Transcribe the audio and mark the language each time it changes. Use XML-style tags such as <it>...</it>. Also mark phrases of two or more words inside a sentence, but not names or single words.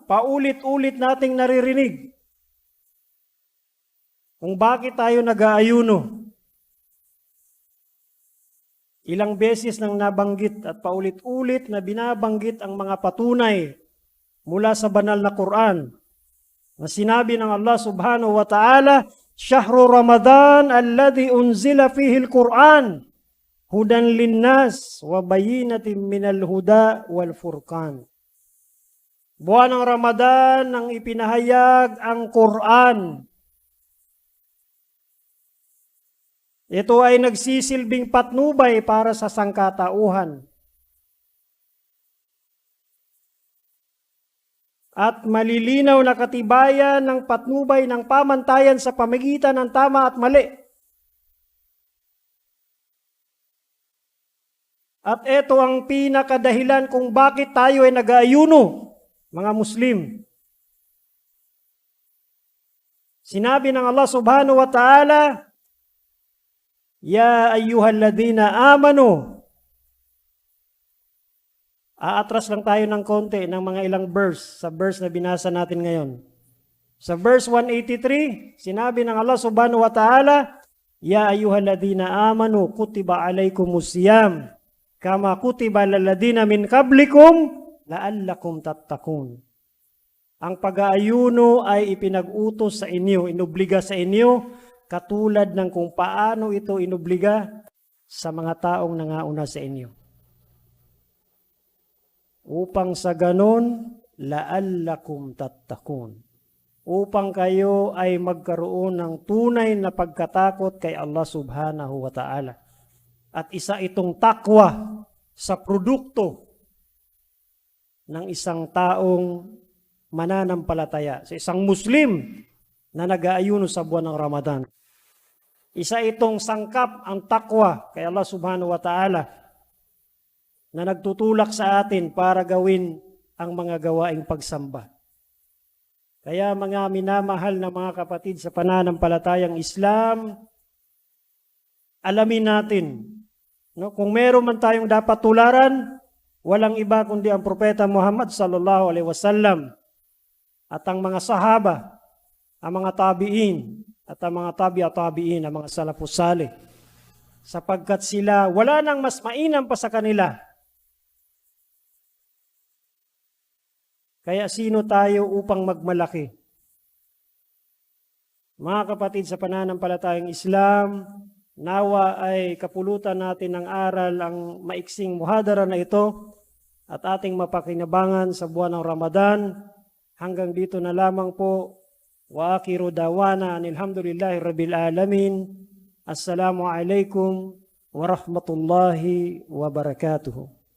<tl>Paulit-ulit nating naririnig kung bakit tayo nag-aayuno. Ilang beses nang nabanggit at paulit-ulit na binabanggit ang mga patunay mula sa banal na Quran na sinabi ng Allah</tl> <ar>سبحانه وتعالى, شهر رمضان الذي أنزل فيه القرآن هدى للناس وبينات من الهدى والفرقان.</ar> <tl>Buwan ng Ramadan ang ipinahayag ang Quran. Ito ay nagsisilbing patnubay para sa sangkatauhan. At malilinaw na katibayan ng patnubay ng pamantayan sa pamagitan ng tama at mali. At ito ang pinakadahilan kung bakit tayo ay nag-aayuno, mga Muslim. Sinabi ng Allah</tl> <ar>سبحانه وتعالى، يا أيها الذين آمنوا.</ar> <tl>Aatras lang tayo ng konti ng mga ilang verse sa verse na binasa natin ngayon. Sa verse 183, sinabi ng Allah</tl> <ar>سبحانه وتعالى، يا أيها الذين آمنوا كتب عليكم الصيام كما كتب على الذين من قبلكم لعلكم تتقون.</ar> <tl>Ang pag-aayuno ay ipinag-utos sa inyo, inobliga sa inyo, katulad ng kung paano ito inobliga sa mga taong nangauna sa inyo. Upang sa ganon,</tl> <ar>لعلكم تتقون.</ar> <tl>Upang kayo ay magkaroon ng tunay na pagkatakot kay Allah</tl> <ar>سبحانه وتعالى.</ar> <tl>At isa itong takwa sa produkto ng isang taong mananampalataya, sa isang Muslim na nag-aayuno sa buwan ng Ramadan. Isa itong sangkap ang takwa kay Allah</tl> <ar>سبحانه وتعالى</ar> <tl>na nagtutulak sa atin para gawin ang mga gawaing pagsamba. Kaya mga minamahal na mga kapatid sa pananampalatayang Islam, alamin natin, no, kung meron man tayong dapat tularan, walang iba kundi ang Propeta Muhammad</tl> <ar>صلى الله عليه وسلم</ar> <tl>at ang mga sahaba, ang mga tabi'in at ang mga tabi'in, ang mga</tl> <ar>السلف الصالح.</ar> <tl>Sapagkat sila, wala nang mas mainam pa sa kanila. Kaya sino tayo upang magmalaki? Mga kapatid sa pananampalatayang Islam, nawa ay kapulutan natin ng aral ang maiksing muhadara na ito at ating mapakinabangan sa buwan ng Ramadan. Hanggang dito na lamang po.</tl> <ar>وآخر دعوانا الحمد لله رب العالمين. السلام عليكم ورحمة الله وبركاته.</ar>